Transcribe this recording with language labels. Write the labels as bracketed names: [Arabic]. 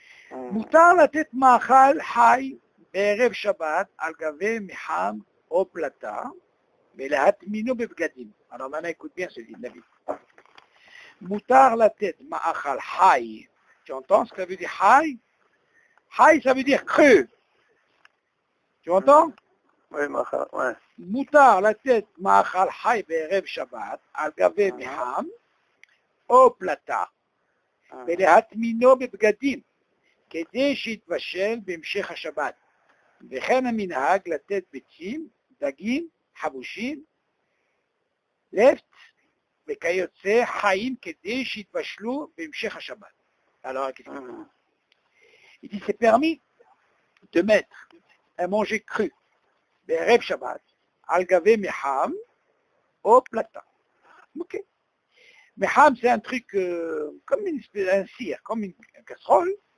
[Hebrew] מותר לתת מאכל חי בערב שבת על גבי מחם או פלטה, ולהטמינו בבגדים. [French] Alors maintenant, écoute bien ce dit David. [Hebrew] מותר לתת מאכל חי. [French] Tu entends ce que ça veut dire חי? חי, ça veut dire cru. Tu entends? Oui, מאכל, ouais. [Hebrew] מותר לתת מאכל חי בערב שבת על גבי מחם או פלטה, ולהטמינו בבגדים, כדי שיתבשל בהמשך השבת. וכן המנהג לתת ביצים, דגים, חבושים, לפט וכיוצא חיים כדי שיתבשלו בהמשך השבת. [French] Alors, qu'est-ce qu'il dit? Il dit, c'est permis de mettre un manger cru, [Hebrew] בערב שבת, על גבי מחם או פלטה. [French] Ok. מחם, c'est un truc comme un cire, comme une casserole.